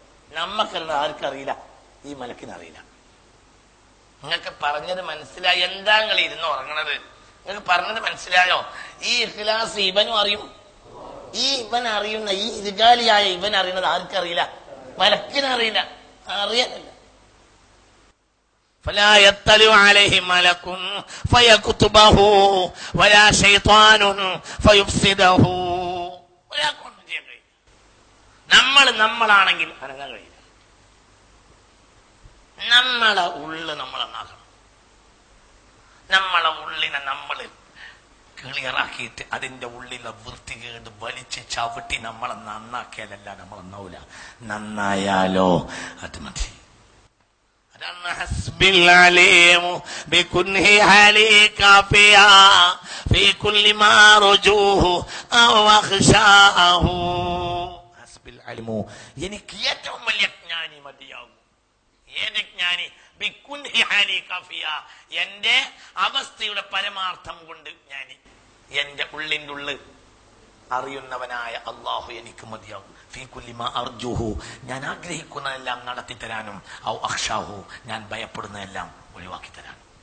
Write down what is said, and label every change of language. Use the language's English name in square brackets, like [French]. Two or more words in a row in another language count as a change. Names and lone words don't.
[Malayalam] നമ്മക്കറിയുന്ന ആർക്കറിയില്ല, ഈ മലക്കിനറിയില്ല. നിങ്ങൾക്ക് പറഞ്ഞത് മനസ്സിലായി? എന്താ നിങ്ങൾ ഇരുന്ന് ഉറങ്ങണത്? നിങ്ങൾക്ക് പറഞ്ഞത് മനസ്സിലായോ? ഈ ഇഖ്ലാസ് ഇവനും അറിയും. ഈ ഇവൻ അറിയുന്ന, ഈ ഇരുകാലിയായ ഇവൻ അറിയുന്നത് ആർക്കറിയില്ല, മലക്കിനറിയില്ല. അറിയാനില്ല. [Arabic] فلا يطلع عليه ملك فيكتبه ولا شيطان فيفسده. [Malayalam] നമ്മളാണെങ്കിൽ അനങ്ങാൻ കഴിയില്ല. നമ്മളെ ഉള്ളു നമ്മൾ നന്നാക്കണം. നമ്മളെ ഉള്ളിനെ നമ്മൾ ക്ലിയറാക്കിയിട്ട് അതിന്റെ ഉള്ളിലെ വൃത്തികേട് വലിച്ച് ചവിട്ടി നമ്മളെ നന്നാക്കിയാലല്ല നമ്മൾ നന്നാവൂല. നന്നായാലോ അത് മതി. [Arabic] حسب العليم بكنه حالي كافيا في كل ما رجوه أو أخشاه. حسب العلم [Malayalam] എനിക്ക് ഏറ്റവും വലിയ ജ്ഞാനി മതിയാകും. ഏത് ജ്ഞാനി? [Arabic] بكنه حالي كافيا, [Malayalam] എന്റെ അവസ്ഥയുടെ പരമാർത്ഥം കൊണ്ട് ജ്ഞാനി. എന്റെ ഉള്ളിൻ്റെ ഉള്ളിൽ അറിയുന്നവനായ അല്ലാഹു എനിക്ക് മതിയാകും. [Arabic] في كل ما أرجوه, [Malayalam] ഞാൻ ആഗ്രഹിക്കുന്നതെല്ലാം നടത്തി തരാനും, [Arabic] أو أخشاه, [Malayalam] ഞാൻ ഭയപ്പെടുന്നതെല്ലാം ഒഴിവാക്കി തരാനും.